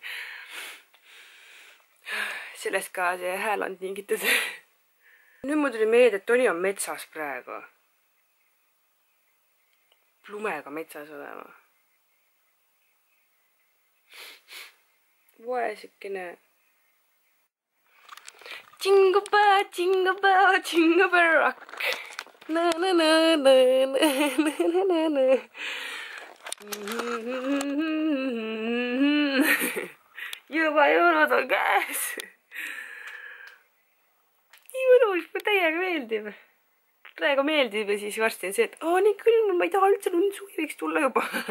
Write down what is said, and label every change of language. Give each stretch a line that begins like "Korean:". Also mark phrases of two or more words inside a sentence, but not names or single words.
Estonian: Sellest ka see hääl on tingitud. Nüüd mul tuli meelde, et Toni on metsas praegu. Lumega metsas olema. Vaesukene.
English: Jingle bell, jingle bell, jingle bell rock. Na na na na na na na na.
Estonian: Juba jõulud on käes. Nii mõnus, kui täiega meeldib. Praegu meeldib ja siis varsti on see, et nii külm, ma ei taha üldse lund, suvi võiks tulla juba.